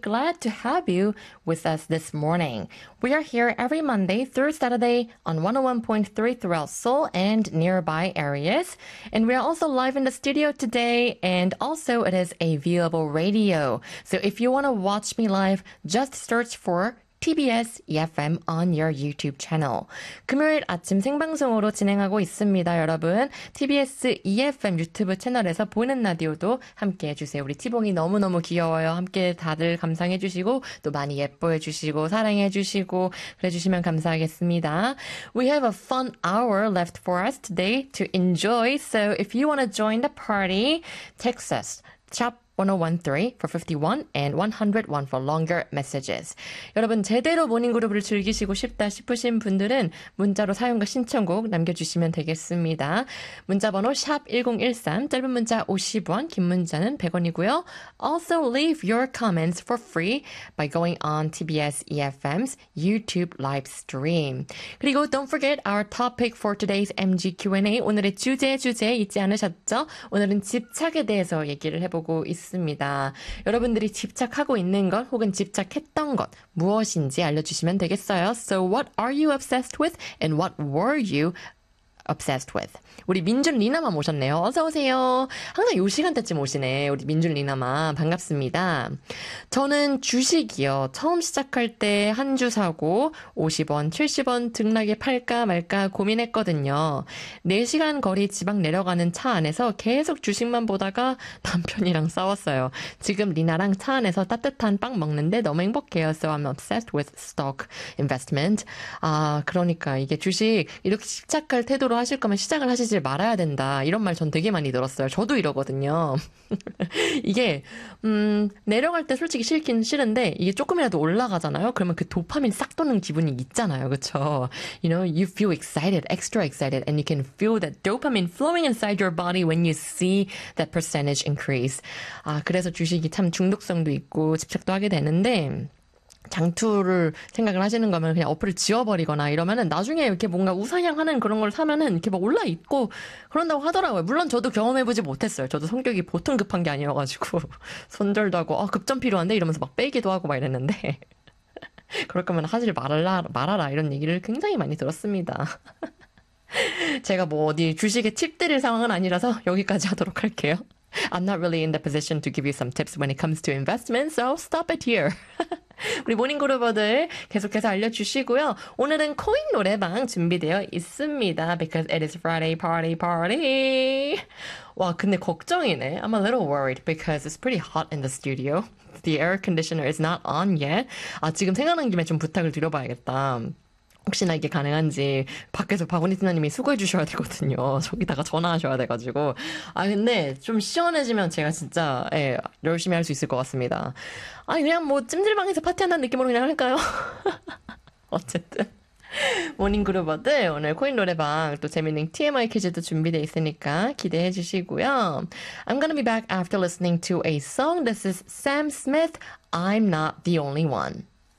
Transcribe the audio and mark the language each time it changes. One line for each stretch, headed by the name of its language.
English: Glad to have you with us this morning. We are here every Monday through Saturday on 101.3 throughout Seoul and nearby areas. And we are also live in the studio today. And also it is a viewable radio. So if you want to watch me live, just search for TBS EFM on your YouTube channel.
Korean: 금요일 아침 생방송으로 진행하고 있습니다, 여러분. TBS EFM 유튜브 채널에서 보는 라디오도 함께 해주세요. 우리 티봉이 너무너무 귀여워요. 함께 다들 감상해주시고, 또 많이 예뻐해주시고, 사랑해주시고, 그래주시면 감사하겠습니다.
English: We have a fun hour left for us today to enjoy. So if you want to join the party, text us. 1013 for 51 and 101 for longer messages.
Korean: 여러분 제대로 모닝그룹을 즐기시고 싶다 싶으신 분들은 문자로 사용과 신청곡 남겨주시면 되겠습니다. 문자번호 샵 1013, 짧은 문자 50원, 긴 문자는 100원이고요.
English: Also leave your comments for free by going on TBS EFM's YouTube live stream.
Korean: 그리고
English: don't forget our topic for today's MG Q&A.
Korean: 오늘의 주제 잊지 않으셨죠? 오늘은 집착에 대해서 얘기를 해보고 있습니다. 여러분들이 집착하고 있는 것 혹은 집착했던 것 무엇인지 알려주시면 되겠어요.
English: So what are you obsessed with and what were you obsessed with?
Korean: 우리 민준 리나마 모셨네요. 어서 오세요. 항상 요 시간대쯤 오시네. 우리 민준 리나마 반갑습니다. 저는 주식이요. 처음 시작할 때 한 주 사고 50원, 70원 등락에 팔까 말까 고민했거든요. 4시간 거리 지방 내려가는 차 안에서 계속 주식만 보다가 남편이랑 싸웠어요. 지금 리나랑 차 안에서 따뜻한 빵 먹는데 너무 행복해요.
English: So I'm obsessed with stock investment.
Korean: 아, 그러니까 이게 주식 이렇게 집착할 태도 하실 거면 시작을 하시지 말아야 된다. 이런 말 전 되게 많이 들었어요. 저도 이러거든요. 이게 내려갈 때 솔직히 싫긴 싫은데 이게 조금이라도 올라가잖아요. 그러면 그 도파민 싹 도는 기분이 있잖아요. 그렇죠?
English: You know, you feel excited, extra excited, and you can feel that dopamine flowing inside your body when you see that percentage increase.
Korean: 아, 그래서 주식이 참 중독성도 있고 집착도 하게 되는데 장투를 생각을 하시는 거면 그냥 어플을 지워버리거나 이러면은 나중에 이렇게 뭔가 우상향하는 그런 걸 사면은 이렇게 막 올라있고 그런다고 하더라고요. 물론 저도 경험해보지 못했어요. 저도 성격이 보통 급한 게 아니어가지고 손절도 하고 아 급전 필요한데 이러면서 막 빼기도 하고 막 이랬는데 그럴 거면 하지 말아라 이런 얘기를 굉장히 많이 들었습니다. 제가 뭐 어디 주식에 팁 드릴 상황은 아니라서 여기까지 하도록 할게요.
English: I'm not really in the position to give you some tips when it comes to investment, so stop it here.
Korean: 우리 모닝그룹어들 계속해서 알려주시고요. 오늘은 코인 노래방 준비되어 있습니다.
English: Because it is Friday party party.
Korean: 와 근데 걱정이네.
English: I'm a little worried because it's pretty hot in the studio. The air conditioner is not on yet.
Korean: 아 지금 생각난 김에 좀 부탁을 드려봐야겠다. 혹시나 이게 가능한지 밖에서 박원희 팀장님이 수고해 주셔야 되거든요. 저기다가 전화하셔야 돼가지고. 아 근데 좀 시원해지면 제가 진짜 예, 열심히 할 수 있을 것 같습니다. 아 그냥 뭐 찜질방에서 파티한다는 느낌으로 그냥 할까요? 어쨌든 모닝그룹어들 오늘 코인 노래방 또 재밌는 TMI 퀴즈도 준비되어 있으니까 기대해 주시고요.
English: I'm gonna be back after listening to a song. This is Sam Smith. I'm not the only one.